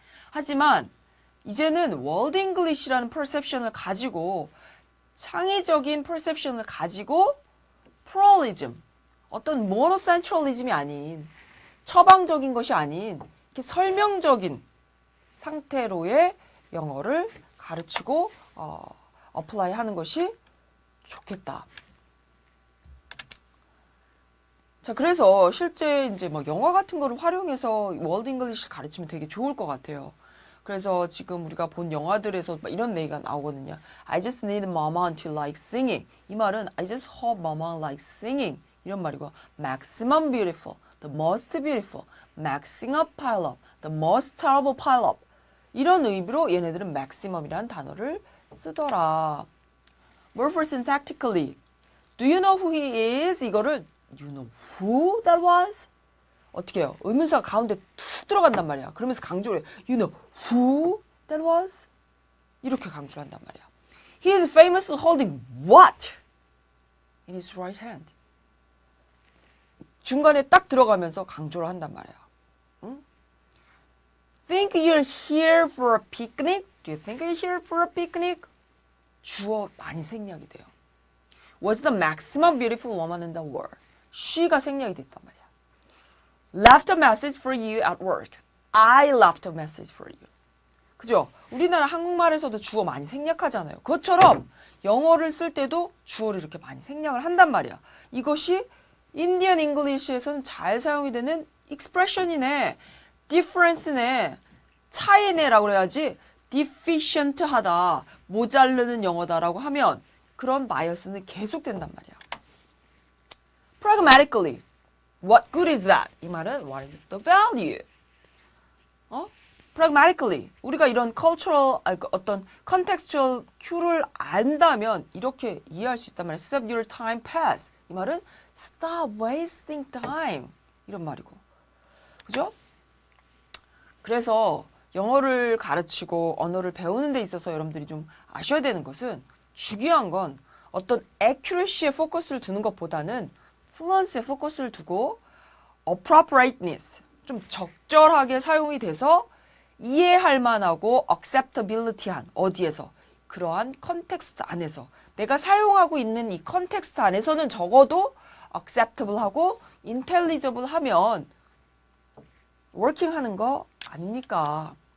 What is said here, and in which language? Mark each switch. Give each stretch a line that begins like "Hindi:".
Korean: 하지만 이제는 월드 잉글리시라는 perception을 가지고 창의적인 perception을 가지고 pluralism, 어떤 monocentralism이 아닌 처방적인 것이 아닌 이렇게 설명적인 상태로의 영어를 가르치고 apply 하는 것이 좋겠다. 자, 그래서 실제 이제 뭐 영화 같은 거를 활용해서 월드 잉글리시를 가르치면 되게 좋을 것 같아요. 그래서 지금 우리가 본 영화들에서 이런 얘기가 나오거든요.
English: I just need mama to like singing.
Korean: 이 말은
English: I just hope mama likes singing.
Korean: 이런 말이고
English: maximum beautiful, the most beautiful, maxing up pile up, the most terrible pile up.
Korean: 이런 의미로 얘네들은 maximum이라는 단어를 쓰더라.
English: Morphosyntactically, do you know who he is?
Korean: 이거를
English: you know who that was?
Korean: 어떻게 해요? 의문사가 가운데 툭 들어간단 말이야. 그러면서 강조를 해.
English: You know who that was?
Korean: 이렇게 강조를 한단 말이야.
English: He is famous holding what? In his right hand.
Korean: 중간에 딱 들어가면서 강조를 한단 말이야. 응?
English: Think you're here for a picnic? Do you think you're here for a picnic?
Korean: 주어 많이 생략이 돼요.
English: Was the maximum beautiful woman in the world?
Korean: she가 생략이 됐단 말이야.
English: Left a message for you at work. I left a message for you.
Korean: 그죠? 우리나라 한국말에서도 주어 많이 생략하잖아요. 그것처럼 영어를 쓸 때도 주어를 이렇게 많이 생략을 한단 말이야. 이것이 인디언 잉글리시에서는 잘 사용이 되는 expression이네, difference네, 차이네라고 그래야지 deficient 하다, 모자르는 영어다라고 하면 그런 바이어스는 계속된단 말이야.
English: Pragmatically, what good is that?
Korean: 이 말은
English: what is the value?
Korean: Pragmatically, 우리가 이런 cultural, 어떤 contextual cue를 안다면 이렇게 이해할 수 있단 말이야.
English: Stop your time pass.
Korean: 이 말은
English: stop wasting time.
Korean: 이런 말이고. 그죠? 그래서 영어를 가르치고 언어를 배우는 데 있어서 여러분들이 좀 아셔야 되는 것은 중요한 건 어떤 accuracy에 포커스를 두는 것보다는 fluency에 포커스를 두고 appropriateness, 좀 적절하게 사용이 돼서 이해할 만하고 acceptability한 어디에서 그러한 컨텍스트 안에서 내가 사용하고 있는 이 컨텍스트 안에서는 적어도 acceptable하고 intelligible 하면 워킹하는 거 아닙니까?